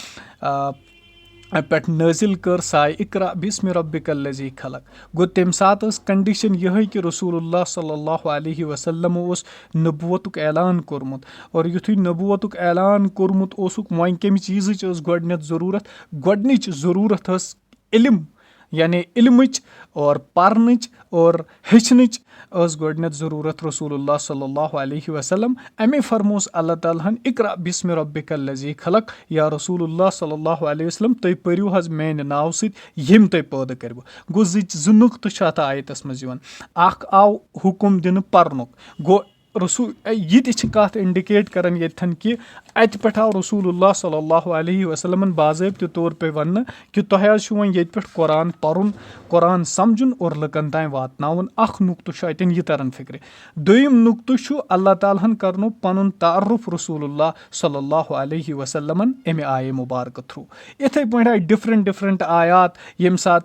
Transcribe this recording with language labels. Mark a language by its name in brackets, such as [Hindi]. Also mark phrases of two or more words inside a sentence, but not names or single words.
[Kashmiri] پٮ۪ٹھ نٲزِل کٔر ساے [Arabic] اقرا بسمِ ربک الذی خلق [Kashmiri] گوٚو تمہِ ساتہٕ ٲس کنڈِشن یِہے کہِ رسول اللہ صلی اللہ علیہ وسلمو اوس نبوتُک اعلان کوٚرمُت اور یِتھُے نبوتُک اعلان کوٚرمُت اوسُکھ وۄنۍ کمہِ چیٖزٕچ ٲس گۄڈنٮ۪تھ ضروٗرت گۄڈنِچ ضروٗرت ٲس علم یعنی علمٕچ اور پرنٕچ اور ہیٚچھنٕچ ٲس گۄڈنٮ۪تھ ضروٗرت رسول اللہ [Arabic] صلی اللہ علیہ وسلم [Kashmiri] امے فرموس اللہ تعالیٰ ہن [Arabic] اقرا بسمِ ربک الذی خلق [Kashmiri] یا رسول اللہ [Arabic] صلی اللہ علیہ وسلم [Kashmiri] تُہۍ پٔرِو حظ میانہِ ناوٕ سۭتۍ ییٚمۍ تۄہہِ پٲدٕ کٔرِوٕ گوٚو زٕ نُقطہٕ چھِ اتھ آیتس منٛز یِوان اکھ آو حُکُم دِنہٕ پرنُک گوٚو یہِ تہِ چھِ کتھ اِنڈِکیٹ کران ییٚتھن کہِ اتہِ پٮ۪ٹھ آو رسول اللہ صلی اللہ علیہ وسلمن باضٲبطہِ طور پے وننہٕ کہِ تۄہہِ حظ چھُ وۄنۍ ییٚتہِ پٮ۪ٹھ قرآن پرُن قرآن سمجُن اور لُکن تام واتناوُن اکھ نُقطہٕ چھُ اتٮ۪ن یہِ تران فِکرِ دوٚیِم نُقطہٕ چھُ اللہ تعالیٰ ہن کرنو پنُن تعارُف رسول اللہ صلی اللہ علیہ وسلمن امہِ آیے مُبارکہٕ تھروٗ یِتھٕے پٲٹھۍ آیہِ ڈفرنٹ آیات ییٚمہِ